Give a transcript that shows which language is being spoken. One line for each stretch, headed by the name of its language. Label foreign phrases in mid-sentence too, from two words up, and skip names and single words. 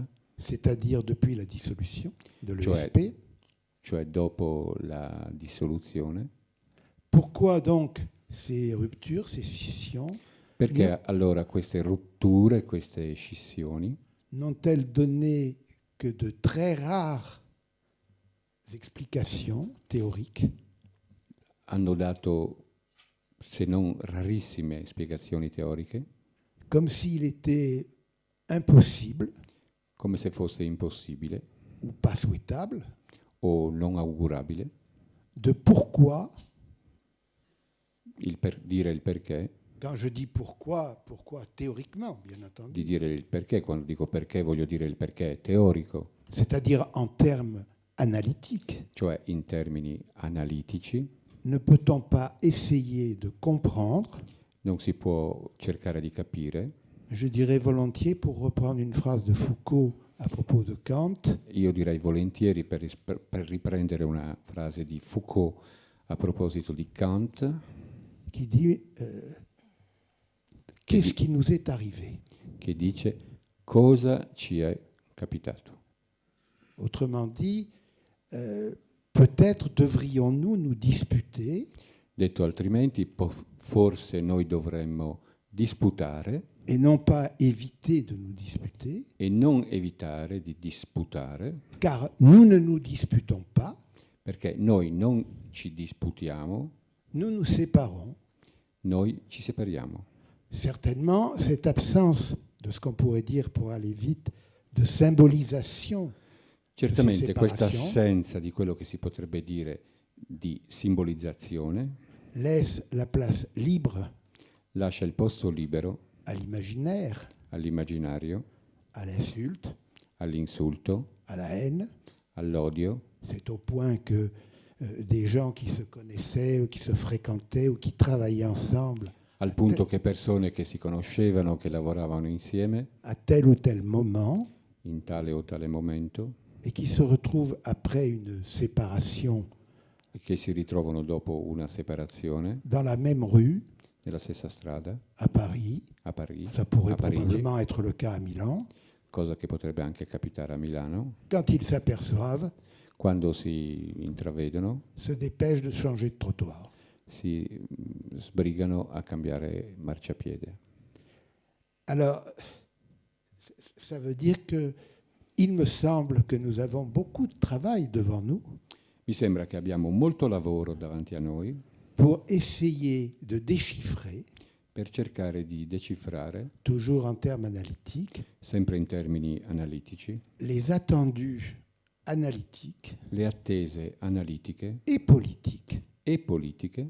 French: c'est-à-dire depuis la dissolution de l'ESP,
Italian: cioè dopo la dissoluzione.
French: Pourquoi donc ces ruptures, ces scissions
Italian: Perché allora queste rotture, queste scissioni
French: n'ont-elles donné que de très rares explications théoriques
Italian: hanno dato, se non rarissime, spiegazioni teoriche,
French: comme s'il était impossible
Italian: come se fosse impossibile
French: ou pas souhaitable
Italian: o non augurabile
French: de pourquoi,
Italian: dire il perché,
French: quand je dis pourquoi théoriquement, bien
Italian: di
French: entendu,
Italian: dire il perché, quando dico perché voglio dire il perché teorico,
French: c'est-à-dire en termes analytiques,
Italian: cioè in termini analitici,
French: ne peut-on pas essayer de comprendre,
Italian: non si può cercare di capire.
French: je dirais volontiers, pour reprendre une phrase de Foucault à propos de Kant,
Italian: Io direi volentieri, per riprendere una frase di Foucault a proposito di Kant,
French: qui dit qu'est-ce qui nous est arrivé?
Italian: che dice cosa ci è capitato.
French: Autrement dit, peut-être devrions-nous nous disputer
Italian: Detto altrimenti, forse noi dovremmo disputare
French: et non pas éviter de nous disputer,
Italian: e non evitare di disputare,
French: car nous ne nous disputons pas,
Italian: perché noi non ci disputiamo,
French: nous nous séparons.
Italian: noi ci separiamo.
French: Certainement, cette absence de ce qu'on pourrait dire, pour aller vite, de symbolisation,
Italian: Certamente questa separazione. assenza di quello che si potrebbe dire di simbolizzazione
French: laisse la place libre
Italian: lascia il posto libero
French: à l'imaginaire,
Italian: all'immaginario,
French: à l'insulte,
Italian: all'insulto,
French: à la haine.
Italian: all'odio,
French: C'est au point que des gens qui se connaissaient, ou qui se fréquentaient, ou qui travaillaient ensemble,
Italian: al punto che persone che si conoscevano, che lavoravano insieme
French: à tel ou tel moment,
Italian: in tale o tale momento
French: et qui se retrouvent après une séparation
Italian: e che si ritrovano dopo una separazione
French: dans la même rue,
Italian: nella stessa strada
French: à Paris.
Italian: a Parigi,
French: Ça pourrait
Italian: a Parigi,
French: probablement être le cas à Milan.
Italian: cosa che potrebbe anche capitare a Milano,
French: Quand ils s'aperçoivent,
Italian: quando si intravedono
French: se dépêchent de changer de trottoir.
Italian: si sbrigano a cambiare marciapiede.
French: Alors, ça veut dire que il me semble que nous avons beaucoup de travail devant nous
Italian: Mi sembra che abbiamo molto lavoro davanti a noi
French: pour essayer de déchiffrer,
Italian: per cercare di decifrare,
French: toujours en termes analytiques,
Italian: sempre in termini analitici,
French: les attendus analytiques
Italian: le attese analitiche
French: et politiques
Italian: e politiche